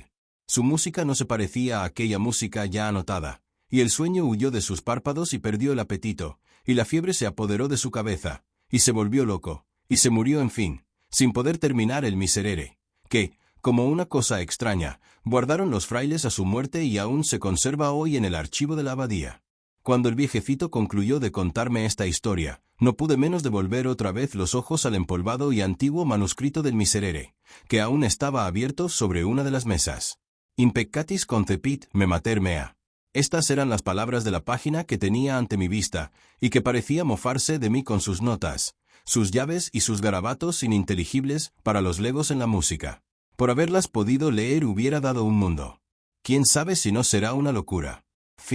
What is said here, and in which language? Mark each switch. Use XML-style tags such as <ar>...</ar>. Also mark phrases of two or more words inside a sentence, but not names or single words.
<es>Su música no se parecía a aquella música ya anotada, y el sueño huyó de sus párpados y perdió el apetito, y la fiebre se apoderó de su cabeza, y se volvió loco, y se murió en fin, sin poder terminar el Miserere, que, como una cosa extraña, guardaron los frailes a su muerte y aún se conserva hoy en el archivo de la abadía. Cuando el viejecito concluyó de contarme esta historia, no pude menos de volver otra vez los ojos al empolvado y antiguo manuscrito del Miserere, que aún estaba abierto sobre una de las mesas.</es> <la>In peccatis concepit me mater mea.</la> <es>Estas eran las palabras de la página que tenía ante mi vista, y que parecía mofarse de mí con sus notas, sus llaves y sus garabatos ininteligibles para los legos en la música. Por haberlas podido leer hubiera dado un mundo. ¿Quién sabe si no será una locura?</es>